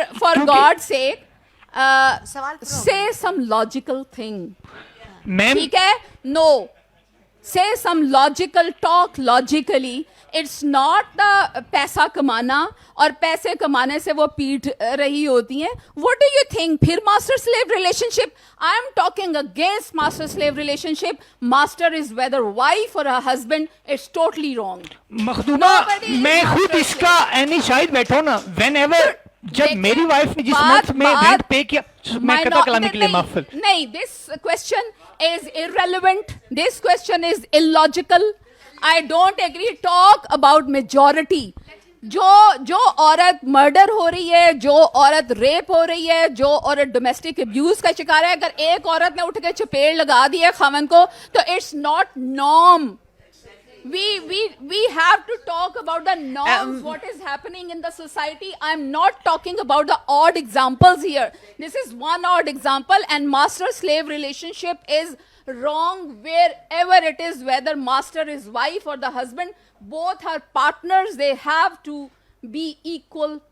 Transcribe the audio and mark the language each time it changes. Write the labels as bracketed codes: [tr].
[en] For God sake say some logical thing. [ur] ٹھیک ہے, [en] no, say some logical talk logically. It's not the [ur] پیسہ کمانا اور پیسے کمانے سے وہ پیٹ رہی ہوتی ہیں. [en] What do you think? پھر master slave relationship. I am talking against master slave relationship. Master is whether wife or a husband. It's totally wrong. [ur] مخدومہ, میں خود اس کا اینی شاہد بیٹھا ہوں نا. whenever جب میری وائف نے جس منتھ میں رینٹ پے کیا, میں قطع کلامی کے لیے معاف. [en] نہیں, this question is irrelevant. This question is illogical. I don't agree. Talk about majority. [ur] جو عورت مرڈر ہو رہی ہے, جو عورت ریپ ہو رہی ہے, جو عورت ڈومیسٹک ابیوز کا شکار ہے, اگر ایک عورت نے اٹھ کے چپیڑ لگا دی ہے خاوند کو, تو [en] It's not norm. We have to talk about the norms, what is happening in the society. I'm not talking about the odd examples here. This is one odd example, and master-slave relationship is wrong wherever it is, whether master is wife or the husband. Both are partners. They have to be equal